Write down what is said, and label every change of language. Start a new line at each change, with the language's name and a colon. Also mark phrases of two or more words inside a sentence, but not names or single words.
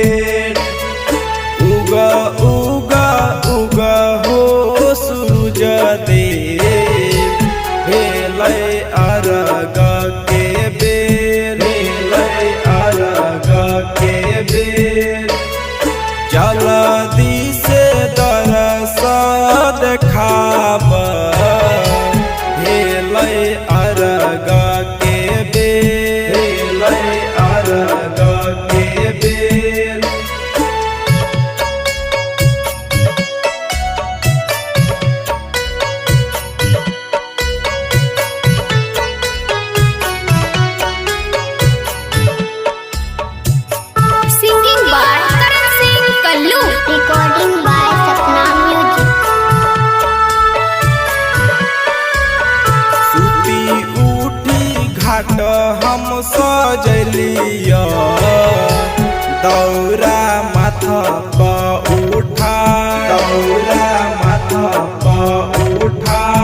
Bhojpuri: उग उग उग हो सूरज देव भेल अरग के बेर अरग के बेर जल्दी से दरस देखाब भेल अरग के बेर अरग के बेर।
English: Singing by Karan Singh Kallu. Recording by Sapna Music.
Bhojpuri: सुती उठी घाट हम सजलिया दौरा माथा पर उठा दौरा माथा पर उठा।